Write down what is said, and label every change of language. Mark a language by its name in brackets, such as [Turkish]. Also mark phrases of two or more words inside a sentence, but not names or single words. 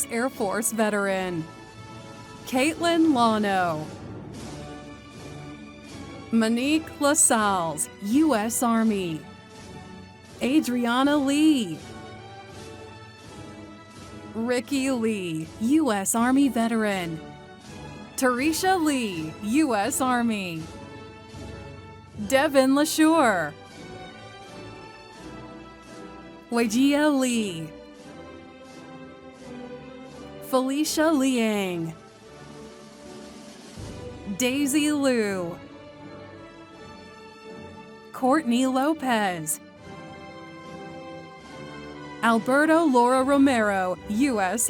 [English] Air Force veteran, Caitlin Lano, Monique LaSalles, U.S. Army, Adriana Lee, Ricky Lee, U.S. Army veteran, Tarisha Lee, U.S. Army, Devin LaShure, Wajia Lee, Felicia Liang, Daisy Liu, Courtney Lopez, Alberto Laura Romero, U.S.